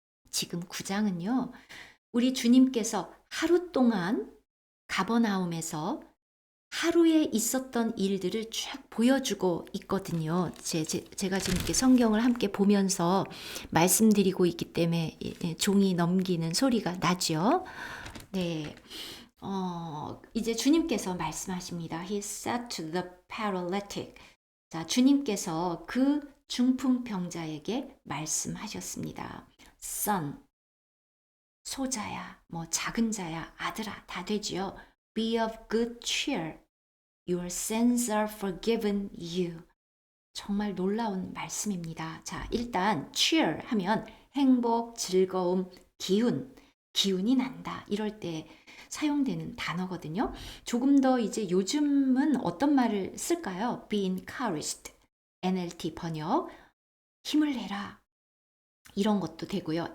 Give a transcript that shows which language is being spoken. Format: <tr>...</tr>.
<ko>지금 9장은요. 우리 주님께서 하루 동안 가버나움에서 하루에 있었던 일들을 쫙 보여주고 있거든요. 제가 지금 이렇게 성경을 함께 보면서 말씀드리고 있기 때문에 종이 넘기는 소리가 나죠. 네. 이제 주님께서 말씀하십니다.</ko> <en>He said to the paralytic.</en> <ko>자, 주님께서 그 중풍병자에게 말씀하셨습니다. Son, 소자야, 뭐 작은 자야, 아들아 다 되지요.</ko> <en>Be of good cheer. Your sins are forgiven you.</en> <ko>정말 놀라운 말씀입니다. 자, 일단 cheer 하면 행복, 즐거움, 기운이 난다. 이럴 때 사용되는 단어거든요. 조금 더 이제 요즘은 어떤 말을 쓸까요?</ko> <en>Be encouraged.</en> <ko>NLT 번역. 힘을 내라. 이런 것도 되고요.</ko>